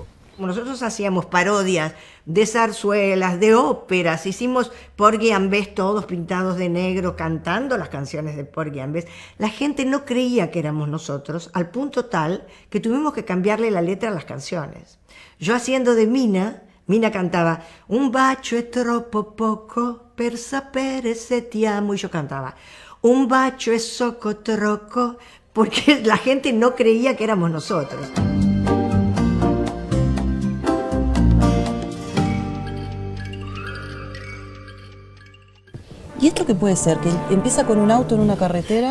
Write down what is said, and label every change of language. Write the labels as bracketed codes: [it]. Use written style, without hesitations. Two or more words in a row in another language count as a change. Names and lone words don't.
[es] Nosotros hacíamos parodias de zarzuelas, de óperas, hicimos Porgy and Bess todos pintados de negro cantando las canciones de Porgy and Bess. La gente no creía que éramos nosotros, al punto tal que tuvimos que cambiarle la letra a las canciones. Yo haciendo de Mina cantaba [it] un bacio è troppo poco per sapere se ti amo, [es] y yo cantaba [it] un bacio è poco troppo, [es] porque la gente no creía que éramos nosotros. ¿Y esto qué puede ser? ¿Que empieza con un auto en una carretera?